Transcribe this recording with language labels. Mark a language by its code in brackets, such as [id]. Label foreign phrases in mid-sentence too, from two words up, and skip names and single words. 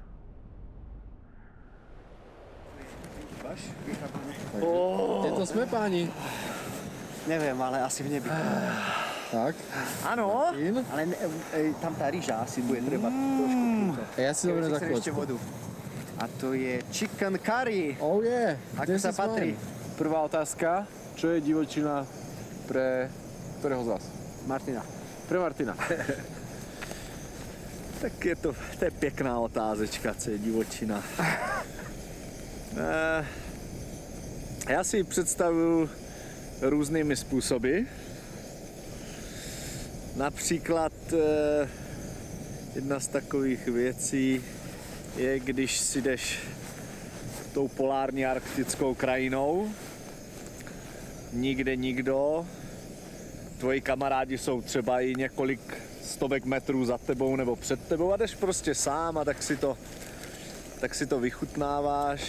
[sk] Kde to sme, páni? Neviem, ale asi v nebi. Tak. Áno, In. Ale tam tá rýža asi bude treba trošku túto. A ja si dobre za Chcem ešte chvíľočku. vodu. A to je [en] chicken curry. Oh yeah. [sk] Ako Kde sa si s patrí? vami? Prvá otázka, čo je divočina pre ktorého z vás? Martina. Pre Martina. [cs] tak to je pěkná otázečka, co je divočina. Já si ji představuju různými způsoby. Například jedna z takových věcí je, když si jdeš tou polární arktickou krajinou, nikde nikdo, tvoji kamarádi jsou třeba i několik stovek metrů za tebou nebo před tebou a jdeš prostě sám a tak si to vychutnáváš.